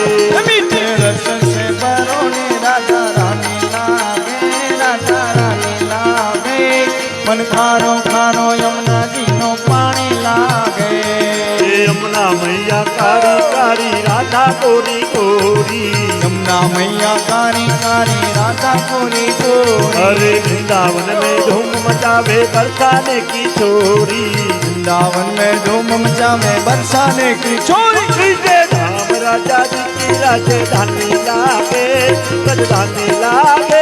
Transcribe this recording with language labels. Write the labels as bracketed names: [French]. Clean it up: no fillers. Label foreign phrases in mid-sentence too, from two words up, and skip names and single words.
[Hindi] मीठे रस से भरने राधा रानी लागे राधा रानी लागे. [Gujarati] મન ખારો ખારો યમુનાજી નો પાણી લાગે. [Hindi] ए यमुना मैया कारी कारी राधा कोरी कोरी. यमुना मैया कारी कारी राधा कोरी कोरी. अरे वृंदावन में धूम मचावे बरसाने की छोरी. वृंदावन में धूम मचावे बरसाने की छोरी. श्रीजे धाम राजा जी की राजधानी लागे राजधानी लागे.